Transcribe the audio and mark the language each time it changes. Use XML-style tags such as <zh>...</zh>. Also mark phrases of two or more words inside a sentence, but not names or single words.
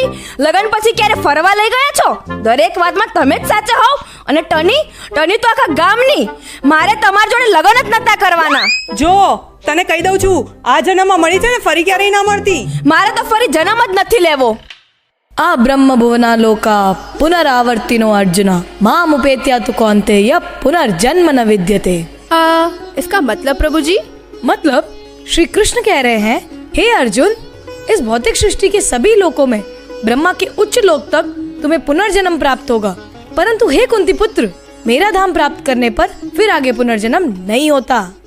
<gu>લગન પછી ક્યારે ફરવા લઈ ગયા છો? દરેક વાતમાં તમે જ સાચા હોવ. અને ટની તો આખા ગામની. મારે તમારી જોડે લગન જ નતા કરવાના. જો તને કહી દઉં છું, આ જન્મમાં મળી છે ને ફરી ક્યારેય ના મળતી. મારે તો ફરી જન્મ જ નથી લેવો.</gu> <sa>आ ब्रह्म भुवना लोका पुनरावर्तिनो अर्जुन माम उपेत्या तु कौन्तेय पुनर्जन्म न विद्यते।</sa> <hi>इसका मतलब प्रभु जी? मतलब श्री कृष्ण कह रहे हैं, हे अर्जुन, इस भौतिक सृष्टि के सभी लोकों में ब्रह्मा के उच्च लोक तक तुम्हें पुनर्जन्म प्राप्त होगा, परंतु हे कुंती पुत्र, मेरा धाम प्राप्त करने पर फिर आगे पुनर्जन्म नहीं होता।</hi>